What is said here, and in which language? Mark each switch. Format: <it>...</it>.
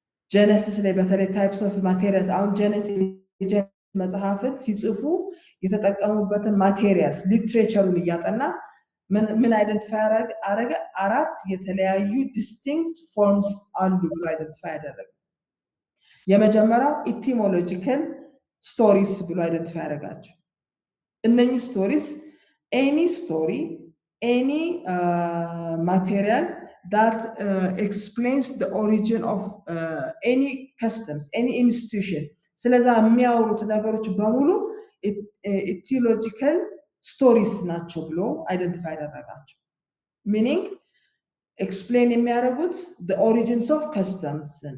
<am>Genesis ላይ በተለይ</am> <en>types of materials</en> <am>አሁን ጀነሲስ መጽሐፍን ሲጽፉ የተጠቀሙበትን ማቴሪያልስ ሊትሬቸሩን እያጠና ምን አይደንቲፋይ አረገ? አራት የተለያዩ distinct forms አሉ ብሎ አይደንቲፋይ ያደረገ። የመጀመሪያው ኢቲሞሎጂካል ስቶሪስ ብሎ አይደንቲፋይ ያደረጋቸው። እነኚህ ስቶሪስ</am> <en>any story, any material that explains the origin of any customs, any institution.</en> <am>ስለዛ የሚያወሩት ነገሮች በሙሉ ኢቲዮሎጂካል ስቶሪስ ናቸው ብሎ አይደንቲፋይ ያደረጋቸው።</am> <en>meaning explain</en> <am>የሚያደርጉት</am> <en>the origins of customs</en>